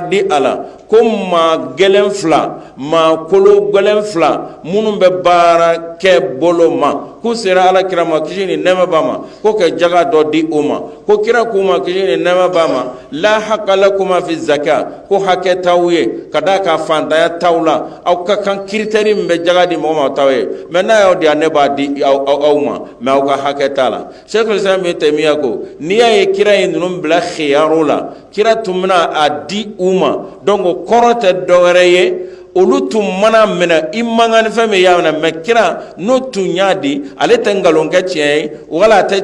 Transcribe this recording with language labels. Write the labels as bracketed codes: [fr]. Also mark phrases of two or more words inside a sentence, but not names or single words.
[bm] di a la ko maa gɛlɛn fila maa kolo gɛlɛn fila minnu bɛ baara kɛ bolo ma k'u sera alakira ma kisi ni nɛɛma b'a ma ko ka jaga dɔ di o ma ko kira k'u ma kisi ni nɛɛma b'a ma [ar] لا حق لكم في الزكاة [bm] ko hakɛ t'aw ye ka d'a kan fantanya t'aw la aw ka kan critère min bɛ jaga di mɔgɔ ma t'aw ye mais n'a y'aw di yan ne b'a di aw ma mais aw ka hakɛ t'a la Sheikhul Islam Ibn Taymiyyah ko n'i y'a ye kira ye ninnu bila khiyaru la kira tun bɛna a di u ma donc o kɔrɔ tɛ dɔwɛrɛ ye olu tun mana minɛ i man kan ni fɛn min y'a minɛ mais kira n'o tun y'a di ale tɛ nkalon kɛ tiɲɛ ye wala a tɛ